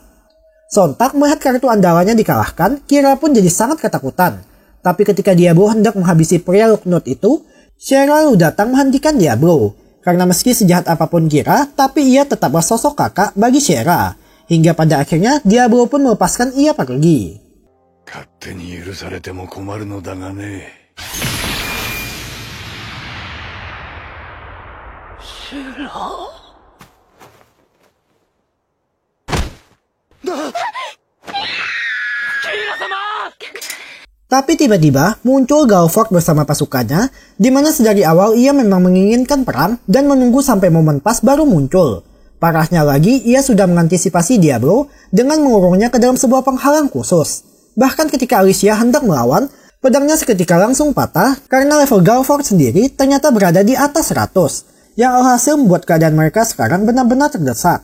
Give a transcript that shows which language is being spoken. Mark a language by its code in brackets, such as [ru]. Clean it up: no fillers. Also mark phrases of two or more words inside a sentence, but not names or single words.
[id] Sontak melihat kartu andalannya dikalahkan, Kira pun jadi sangat ketakutan. Tapi ketika Diablo hendak menghabisi pria Luknut itu, Sierra lalu datang menghentikan Diablo. Karena meski sejahat apapun Kira, tapi ia tetaplah sosok kakak bagi Sierra. Hingga pada akhirnya Diablo pun melepaskan ia pergi. [ja] 勝手に許されても困るのだがね。シェラ。キーラ様！ [id] Tapi tiba-tiba muncul Galford bersama pasukannya, di mana sedari awal ia memang menginginkan perang dan menunggu sampai momen pas baru muncul. Parahnya lagi, ia sudah mengantisipasi Diablo dengan mengurungnya ke dalam sebuah penghalang khusus. Bahkan ketika Alicia hendak melawan, pedangnya seketika langsung patah karena level Galford sendiri ternyata berada di atas 100, yang alhasil membuat keadaan mereka sekarang benar-benar terdesak.